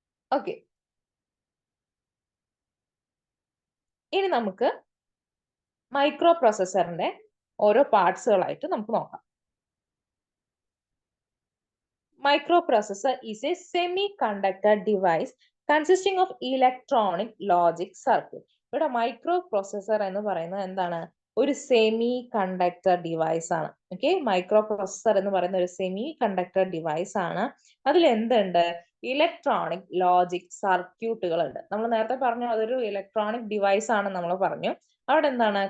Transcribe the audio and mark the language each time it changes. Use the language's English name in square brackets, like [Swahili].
[Malayalam] Okay, ഇനി നമുക്ക് micro പ്രോസസറിന്റെ ഓരോ പാർട്സുകളായിട്ട് നമുക്ക് നോക്കാം. [English] Microprocessor is a semiconductor device consisting of electronic logic circuit. [Malayalam] ഇവിടെ മൈക്രോ പ്രോസസർ എന്ന് പറയുന്നത് എന്താണ്? ഒരു സെമി കണ്ടക്ടർ ഡിവൈസ് ആണ്. ഓക്കെ, മൈക്രോ പ്രോസസർ എന്ന് പറയുന്ന ഒരു സെമി കണ്ടക്ടർ ഡിവൈസ് ആണ്. അതിൽ എന്തുണ്ട്? ഇലക്ട്രോണിക് ലോജിക് സർക്യൂട്ടുകൾ ഉണ്ട്. നമ്മൾ നേരത്തെ പറഞ്ഞു അതൊരു ഇലക്ട്രോണിക് ഡിവൈസ് ആണ് നമ്മൾ പറഞ്ഞു. അവിടെ എന്താണ്?